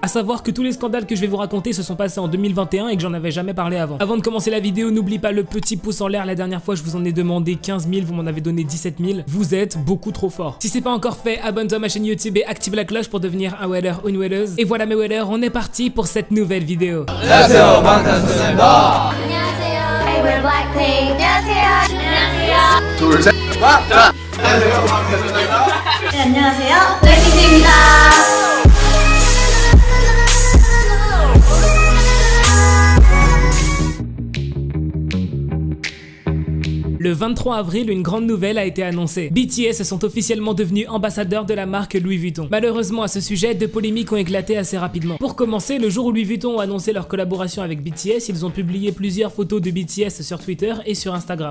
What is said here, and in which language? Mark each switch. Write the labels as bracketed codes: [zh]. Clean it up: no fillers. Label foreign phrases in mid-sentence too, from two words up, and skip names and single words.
[fr] À savoir que tous les scandales que je vais vous raconter se sont passés en 2021 et que j'en avais jamais parlé avant. Avant de commencer la vidéo, n'oublie pas le petit pouce en l'air, la dernière fois je vous en ai demandé 15 000, vous m'en avez donné 17 000. Vous êtes beaucoup trop fort. Si c'est pas encore fait, abonne-toi à ma chaîne YouTube et active la cloche pour devenir un wedder ou une weddeuse. Et voilà mes wedders, on est parti pour cette nouvelle vidéo. [ko] 안녕하세요, 방탄소년단입니다. 안녕하세요. [en] Hey, we're Blackpink. [ko] 안녕하세요. 안녕하세요. 둘, 셋, 자. 안녕하세요, 방탄소년단입니다. 네, 안녕하세요. 블랙핑크입니다. [fr] Le 23 avril, une grande nouvelle a été annoncée. BTS sont officiellement devenus ambassadeurs de la marque Louis Vuitton. Malheureusement à ce sujet, deux polémiques ont éclaté assez rapidement. Pour commencer, le jour où Louis Vuitton a annoncé leur collaboration avec BTS, ils ont publié plusieurs photos de BTS sur Twitter et sur Instagram.